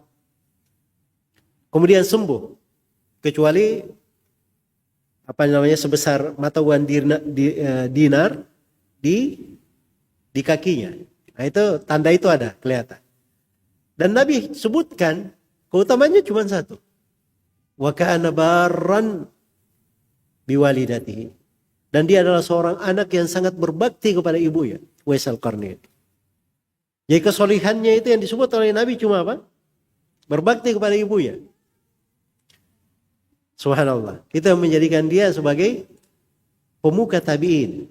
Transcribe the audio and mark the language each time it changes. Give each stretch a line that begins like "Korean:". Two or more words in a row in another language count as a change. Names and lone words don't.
Indonesian: Kemudian sembuh. Kecuali sebesar mata uang dinar di kakinya. Nah itu tanda itu ada kelihatan. Dan Nabi sebutkan keutamanya cuma satu.
Arabic: وكان برا بوالدته.
Indonesian: Dan dia adalah seorang anak yang sangat berbakti kepada ibunya, Uwais Al-Qarni. Jadi kesolihannya itu yang disebut oleh Nabi cuma apa? Berbakti kepada ibunya. Subhanallah. Itu yang menjadikan dia sebagai pemuka tabi'in.